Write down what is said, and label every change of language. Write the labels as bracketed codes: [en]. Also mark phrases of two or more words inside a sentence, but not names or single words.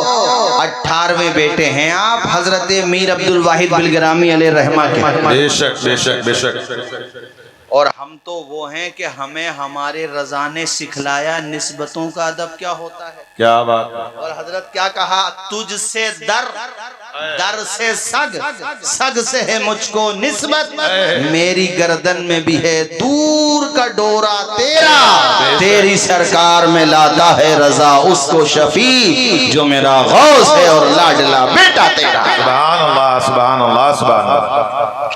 [ur] 18ویں بیٹے ہیں آپ حضرت میر عبد الواحد بلگرامی [ar] علیہ رحمہ [ur] کے. بے شک, بے شک, بے شک. اور ہم تو وہ ہیں کہ ہمیں ہمارے رضا نے سکھلایا نسبتوں کا ادب کیا ہوتا ہے. کیا بات. اور حضرت کیا کہا, تجھ سے در, در سے سگ, سگ سے ہے مجھ کو نسبت, میری گردن میں بھی ہے دور کا ڈورا تیرا, تیری سرکار میں لاتا ہے رضا اس کو شفیع, جو میرا غوث ہے اور لاڈلا بیٹا تیرا. [ar] سبحان اللہ, سبحان اللہ, سبحان اللہ.